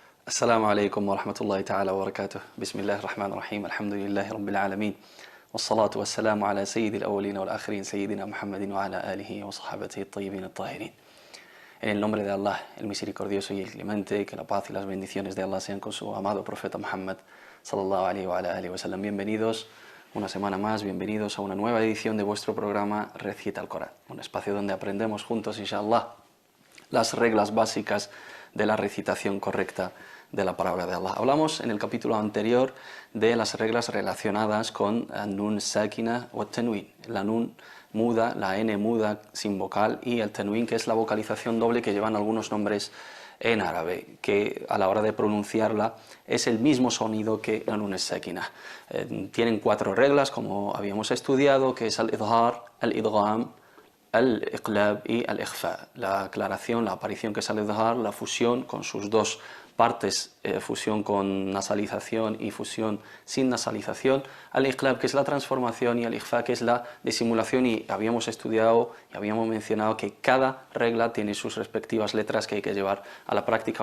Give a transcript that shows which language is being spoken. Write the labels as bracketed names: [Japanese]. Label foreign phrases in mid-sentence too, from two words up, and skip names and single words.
[Arabic] السلام عليكم ورحمة الله تعالى وبركاته. بسم الله الرحمن الرحيم. الحمد لله رب العالمين والصلاة والسلام على سيد الأولين والآخرين سيدنا محمد وعلى آله وصحابته الطيبين الطاهرين. [Spanish] En el nombre de Allah, el misericordioso y el clemente, que la paz y las bendiciones de Allah sean con su amado profeta Muhammad sallallahu alaihi wa alihi wa sallam. Bienvenidos una semana más, bienvenidos a una nueva edición de vuestro programa Recita el Corán, un espacio donde aprendemos juntos, inshallah, las reglas básicas de la recitación correcta de la palabra de Allah. Hablamos en el capítulo anterior de las reglas relacionadas con [Arabic] نون ساكنة [Spanish] o Tanwin, la Nun muda, la N muda sin vocal, y el Tanwin, que es la vocalización doble que llevan algunos nombres en árabe, que a la hora de pronunciarla es el mismo sonido que la [Arabic] نون ساكنة. [Spanish] Tienen 4 reglas, como habíamos estudiado, que es [Arabic] الإظهار، الإدغام، الإقلاب [Spanish] y al-ikhfa. La aclaración, la aparición, que es al-idhar, la fusión con sus dos partes, fusión con nasalización y fusión sin nasalización, al-iqlab, que es la transformación, y al-ikhfa, que es la disimulación. Y habíamos estudiado y habíamos mencionado que cada regla tiene sus respectivas letras que hay que llevar a la práctica.